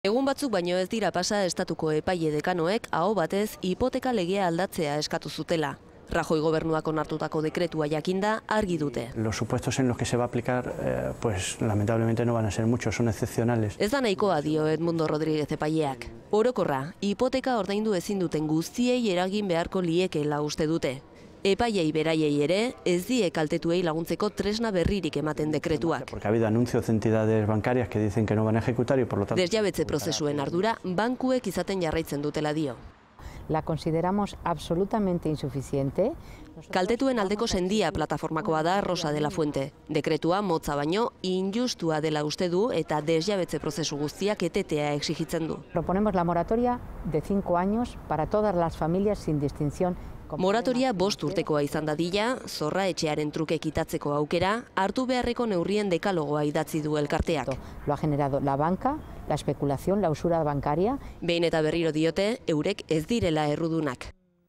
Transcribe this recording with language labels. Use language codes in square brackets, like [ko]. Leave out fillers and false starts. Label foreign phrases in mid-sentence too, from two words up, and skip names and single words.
[eu] Egun batzuk baino ez dira pasa estatuko epaile dekanoek aho batez hipoteka legea aldatzea eskatu zutela. Rajoy gobernuak onartutako dekretua jakinda argi dute. [es] Los supuestos en los que se va a aplicar, pues lamentablemente no van a ser muchos, son excepcionales. [eu] Ez da nahikoa dio Edmundo Rodríguez epaileak. Orokorra, hipoteka ordaindu ezin duten guztiei eragin beharko liekeela uste dute. Epaiei beraiei ere, ez die kaltetuei laguntzeko tresna berririk ematen dekretuak. [es] Porque ha habido anuncios de entidades bancarias que dicen que no van a ejecutar y por lo tanto... [eu] Desjabetze prozesuen ardura bankuek izaten jarraitzen dutela dio. [es] La consideramos absolutamente insuficiente. [eu] Kaltetuen aldeko sendia plataformakoa da Rosa de la Fuente. Dekretua motza baino injustua dela uste du eta desjabetze prozesu guztiak etetea exigitzen du. [es] Proponemos la moratoria de 5 años para todas las familias sin distinción. [eu] Moratoria 5 urtekoa izan dadila, zorra etxearen truke kitatzeko aukera, hartu beharreko neurrien dekalogoa idatzi du elkarteak. [es] Lo ha generado la banca, la especulación, la usura bancaria. [eu] Behin eta berriro diote, eurek ez direla errudunak.